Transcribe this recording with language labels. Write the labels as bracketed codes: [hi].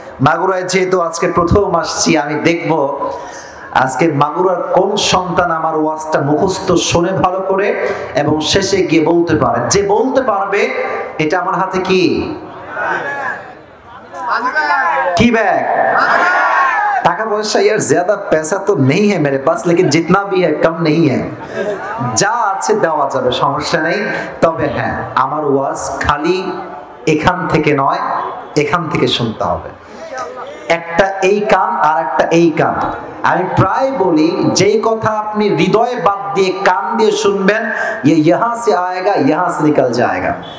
[bn] মাগুরায় যেহেতু আজকে প্রথম আসছি, আমি দেখব আজকে মাগুরার কোন সন্তান আমার ওয়াজটা মুখস্থ শোনে ভালো করে এবং শেষে গিয়ে বলতে পারে। যে বলতে পারবে এটা আমার হাতে কি की बैग? [hi] टाका पैसा यार ज्यादा पैसा तो नहीं है मेरे पास, लेकिन जितना भी है कम नहीं है। [bn] যা আছে দেওয়া যাবে, সমস্যা নেই। তবে হ্যাঁ, আমার ওয়াজ খালি এখান থেকে নয়, এখান থেকে শুনতে হবে। একটা এই কান আর একটা এই কান। আমি প্রায় বলি যেই কথা আপনি হৃদয়ে বাদ দিয়ে কান দিয়ে শুনবেন, [hi] ये यहाँ से आएगा यहाँ से निकल जाएगा।